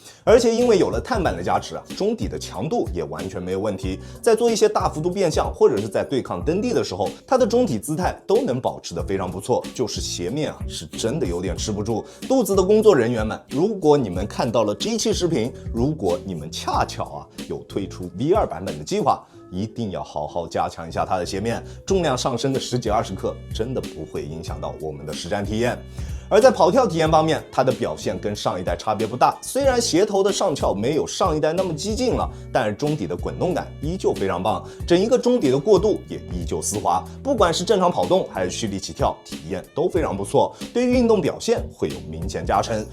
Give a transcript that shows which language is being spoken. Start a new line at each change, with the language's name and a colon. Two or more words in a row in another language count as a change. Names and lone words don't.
Chinese: 而且因為有了碳板的加持中底的強度也完全沒有問題。在做一些大幅度變向或者是在在對抗蹬地的時候，它的中體姿態都能保持得非常不錯，就是鞋面啊是真的有點吃不住。肚子的工作人员們，如果你们看到了这一期视頻，如果你们恰巧有推出 V2 版本的計劃，一定要好好加強一下它的鞋面，重量上升的10幾20克真的不會影響到我們的實戰體驗。而在跑跳體驗方面，它的表現跟上一代差別不大，雖然鞋頭的上翹沒有上一代那麼激進了，但是中底的滾動感依舊非常棒，整一個中底的過渡也依舊絲滑，不管是正常跑動還是蓄力起跳，體驗都非常不錯，對於運動表現會有明顯加成。